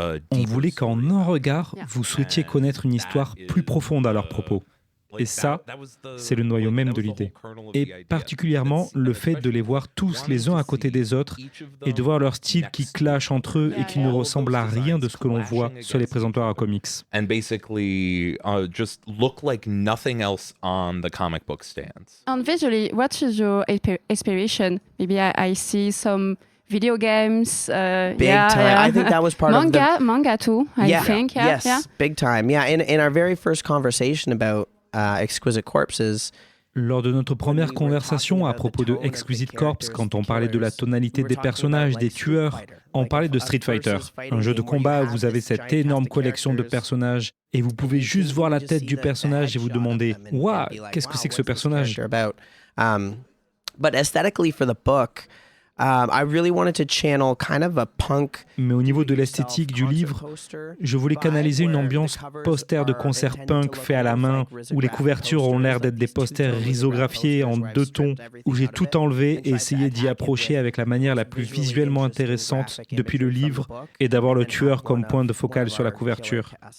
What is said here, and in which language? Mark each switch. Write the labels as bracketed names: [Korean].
[French] On voulait qu'en un regard, vous souhaitiez connaître une histoire plus profonde à leur propos. Et ça, c'est le noyau même de l'idée. Et particulièrement le fait de les voir tous les uns à côté des autres et de voir leur style qui clash entre eux et qui ne ressemble à rien de ce que l'on voit sur les présentoirs à comics. [English] And basically just look like nothing else on the comic book stands. And visually, what is your inspiration? Maybe I see some video games. Big time. I think that was part of the manga too. I think. Yeah, yes, yeah. big time. Yeah, in our very first conversation about Exquisite Corpses. [French] Lors de notre première conversation à propos de Exquisite Corpse, quand on parlait de la tonalité des personnages, des tueurs, on parlait de Street Fighter, un jeu de combat où vous avez cette énorme collection de personnages et vous pouvez juste voir la tête du personnage et vous demander « Waouh, qu'est-ce que c'est que ce personnage ?» [English] But aesthetically for the book, I really wanted to channel kind of a punk. [French] Mais au niveau de l'esthétique du livre, je voulais canaliser une ambiance poster de concert punk fait à la main, où les couvertures ont l'air d'être des posters risographiés en 2 tons, où j'ai tout enlevé et essayé d'y approcher avec la manière la plus visuellement intéressante depuis le livre et d'avoir le tueur comme point de focale sur la couverture.